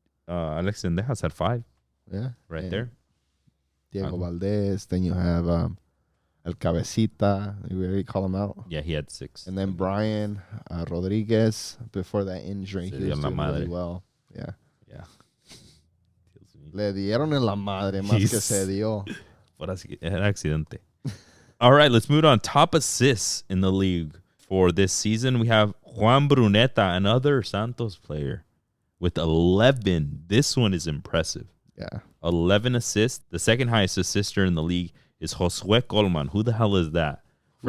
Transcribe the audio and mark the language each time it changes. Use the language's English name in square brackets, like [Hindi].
[English] Alex Sendejas had 5. Yeah. Right there. Diego Valdez. Then you have El Cabecita. You already call him out. Yeah, he had 6. And then Brian Rodriguez, before that injury, he was doing really well. Yeah. Yeah. [Spanish] Le dieron en la madre más que se dio. Era accidente. [English] All right, let's move on. Top assists in the league for this season. We have Juan Bruneta, another Santos player, with 11. This one is impressive. Yeah. 11 assists. The second highest assister in the league is Josué Colman. Who the hell is that? From